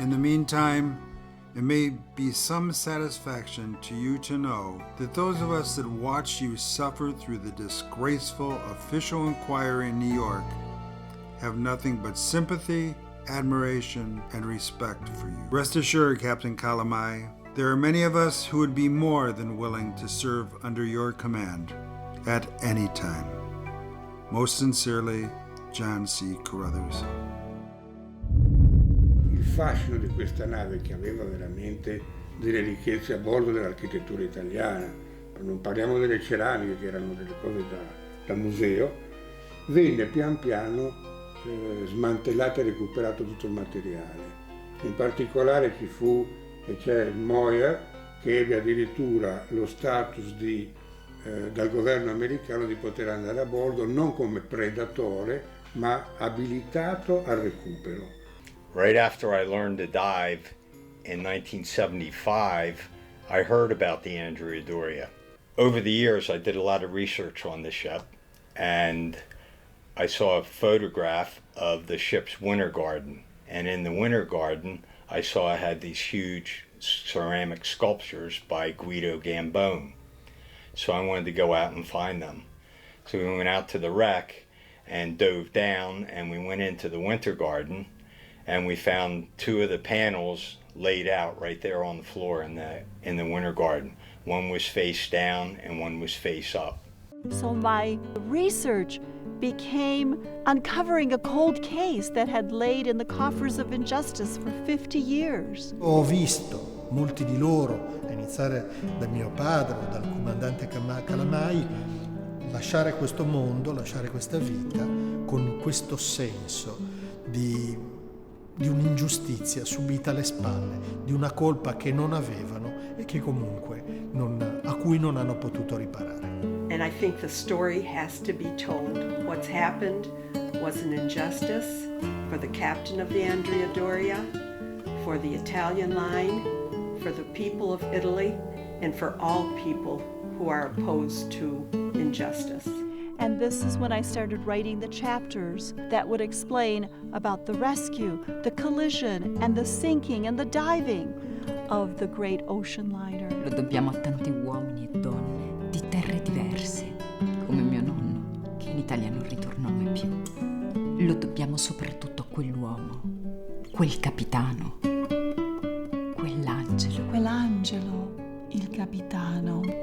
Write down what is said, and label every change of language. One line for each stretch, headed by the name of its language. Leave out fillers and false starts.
English: In the meantime, it may be some satisfaction to you to know that those of us that watched you suffer through the disgraceful official inquiry in New York have nothing but sympathy, admiration, and respect for you. Rest assured, Captain Calamai, there are many of us who would be more than willing to serve under your command at any time. Most sincerely, John C. Carruthers.
Italian: Il fascino di questa nave, che aveva veramente delle ricchezze a bordo dell'architettura italiana, non parliamo delle ceramiche che erano delle cose da museo, venne pian piano smantellato e recuperato tutto il materiale. In particolare c'è Moyer, che ebbe addirittura lo status dal governo americano di poter andare a bordo non come predatore, ma abilitato al recupero.
English: Right after I learned to dive in 1975, I heard about the Andrea Doria. Over the years, I did a lot of research on the ship, and I saw a photograph of the ship's winter garden. And in the winter garden, I saw it had these huge ceramic sculptures by Guido Gambone. So I wanted to go out and find them. So we went out to the wreck and dove down, and we went into the winter garden, and we found two of the panels laid out right there on the floor in the winter garden. One was face down and one was face up. So my research became uncovering a cold case that had laid in the coffers of injustice for 50 years.
Italian: Ho visto molti di loro, a iniziare da mio padre o dal comandante Calamai, lasciare questo mondo, lasciare questa vita con questo senso di un'ingiustizia subita alle spalle, di una colpa che non avevano e che comunque a cui non hanno potuto riparare.
English: And I think the story has to be told. What's happened was an injustice for the captain of the Andrea Doria, for the Italian line, for the people of Italy, and for all people who are opposed to injustice. And this is when I started writing the chapters that would explain about the rescue, the collision, and the sinking and the diving of the great ocean liner.
Italian: Lo dobbiamo a tanti uomini e donne di terre diverse, come mio nonno, che in Italia non ritornò mai più. Lo dobbiamo soprattutto a quell'uomo, quel capitano, quell'angelo. Quell'angelo, il capitano.